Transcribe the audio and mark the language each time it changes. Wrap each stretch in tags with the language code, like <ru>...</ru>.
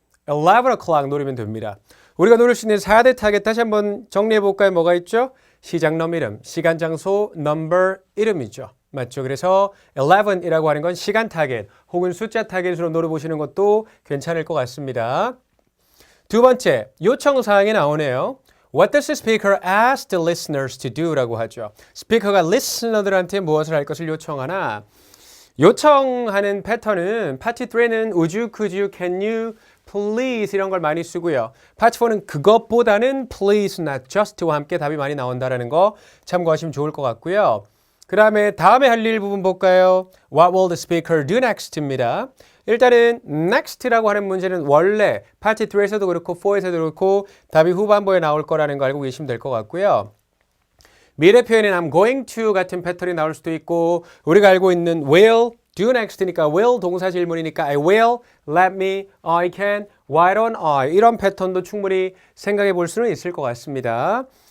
<ko>11 o'clock 노리면 됩니다. 우리가 노릴 수 있는 4대 타겟 다시 한번 정리해 볼까요? 뭐가 있죠? 시장넘 이름, 시간, 장소, 넘버, 이름이죠. 맞죠? 그래서 11이라고 하는 건 시간 타겟 혹은 숫자 타겟으로 노려보시는 것도 괜찮을 것 같습니다. 두 번째, 요청사항이 나오네요.</ko> <en>What does the speaker ask the listeners to do?</en> <ko>라고 하죠. 스피커가 리스너들한테 무엇을 할 것을 요청하나? 요청하는 패턴은 파트 3는</ko> <en>would you, could you, can you,</en> <ko>please 이런 걸 많이 쓰고요. 파트 4는 그것보다는 please, not just와 함께 답이 많이 나온다는 거 참고하시면 좋을 것 같고요. 그 다음에 할 일 부분 볼까요?</ko> <en>What will the speaker do next입니다.</en> <ko>일단은 next라고 하는 문제는 원래 파트 3에서도 그렇고 4에서도 그렇고 답이 후반부에 나올 거라는 거 알고 계시면 될 것 같고요. 미래 표현인 I'm going to 같은 패턴이 나올 수도 있고 우리가 알고 있는 will, do next니까 will 동사 질문이니까</ko> <en>I will, let me, I can, why don't I</en> <ko>이런 패턴도 충분히 생각해 볼 수는 있을 것 같습니다.</ko>